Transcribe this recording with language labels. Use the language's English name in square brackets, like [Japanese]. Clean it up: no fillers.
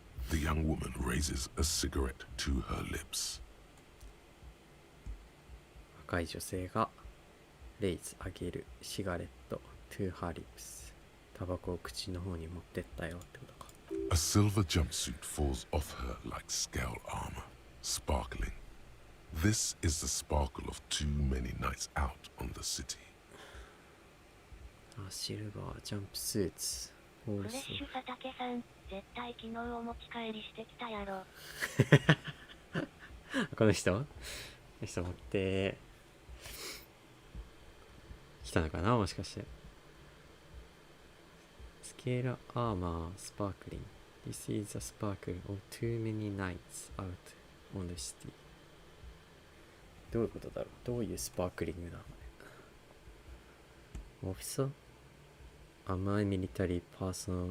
[English] The young woman raises a cigarette to her lips. [Japanese] 若い女性がレイズあげるシガレット [English] to her lips。 [Japanese] タバコを口の方に持ってったよってことか。 [English] A silver jumpsuit falls off her like scale armor, sparkling. This is the sparkle of too many nights out on the city. [Japanese] あ、シルバージャンプスーツ。フレッシュ佐竹さん、絶対昨日お持ち帰りしてきたやろ。この人持って来たのかな、もしかして。スケールアーマースパークリング。 [English] This is a sparkle of too many nights out on the city。 [Japanese] どういうことだろう。どういうスパークリングだろうね。オフィサー？ [English] Am I military personnel？